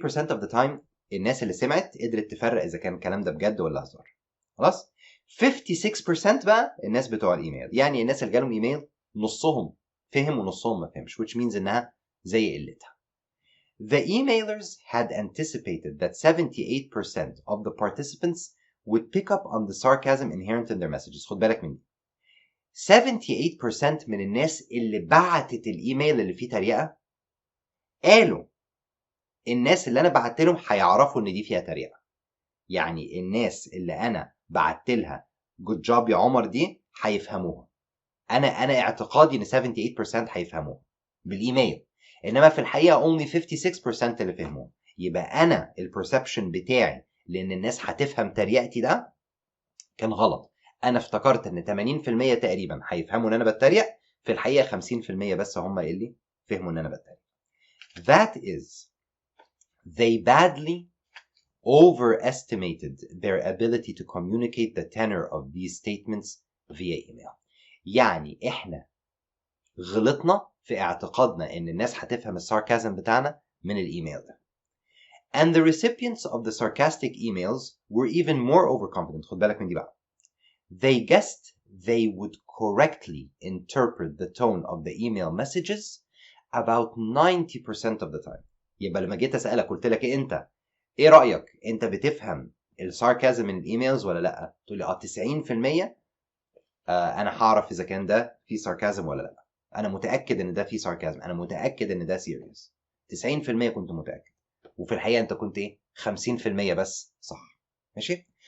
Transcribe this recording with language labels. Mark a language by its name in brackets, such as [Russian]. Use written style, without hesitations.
[Arabic] 73% [English] of the time [Arabic] الناس اللي سمعت قدرت تفرق اذا كان الكلام ده بجد ولا هزار. خلاص. 56% بقى الناس بتوع الايميل، يعني الناس اللي جالهم ايميل نصهم فهم ونصهم ما فهمش، [English] which means [Arabic] انها زي قلتها. [English] The emailers had anticipated that 78% of the participants would pick up on the sarcasm inherent in their messages. [Arabic] خد بالك من دي. 78% من الناس اللي بعتت الايميل اللي فيه تريقه قالوا الناس اللي انا بعت لهم هيعرفوا ان دي فيها تريقه. يعني الناس اللي انا بعت لها جود جوب يا عمر دي هيفهموها. انا اعتقادي ان 78% هيفهموها بالايميل، انما في الحقيقه [English] only [Arabic] 56% اللي فهموها. يبقى انا البرسبشن بتاعي لان الناس هتفهم تريقتي ده كان غلط. انا افتكرت ان 80% تقريبا هيفهموا ان انا بتريق، في الحقيقه 50% بس هم اللي فهموا ان انا بتريق. [English] That is, they badly overestimated their ability to communicate the tenor of these statements via email. [Arabic] يعني احنا غلطنا في اعتقادنا ان الناس هتفهم الساركازم بتاعنا من الايميل ده. [English] And the recipients of the sarcastic emails were even more overconfident. [Arabic] خد بالك من دي بقى. [English] They guessed they would correctly interpret the tone of the email messages about 90% of the time. [Arabic] يبقى لما جيت اسالك قلت لك ايه رايك، انت بتفهم الساركازم من الايميلز ولا لا؟ تقول لي 90%. انا هعرف اذا كان ده فيه ساركازم ولا لا. انا متاكد ان ده فيه ساركازم، انا متاكد ان ده سيريس. 90% كنت متاكد، وفي الحقيقه انت كنت 50% بس صح. ماشي.